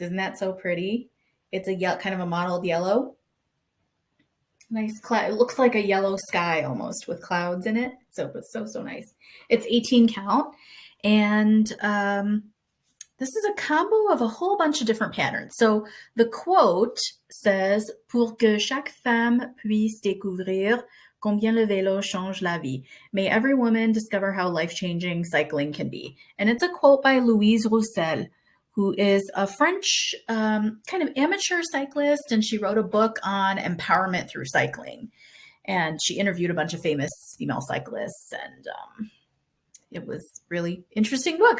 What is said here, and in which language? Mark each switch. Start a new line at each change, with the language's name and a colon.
English: Isn't that so pretty? It's a kind of a mottled yellow. Nice cloud. It looks like a yellow sky almost with clouds in it. So nice. It's 18 count. And this is a combo of a whole bunch of different patterns. So the quote says,
French: "Pour que chaque femme puisse découvrir combien le vélo change la vie.
English: May every woman discover how life-changing cycling can be." And it's a quote by Louise Roussel, who is a French kind of amateur cyclist, and she wrote a book on empowerment through cycling. And she interviewed a bunch of famous female cyclists, and it was really interesting book.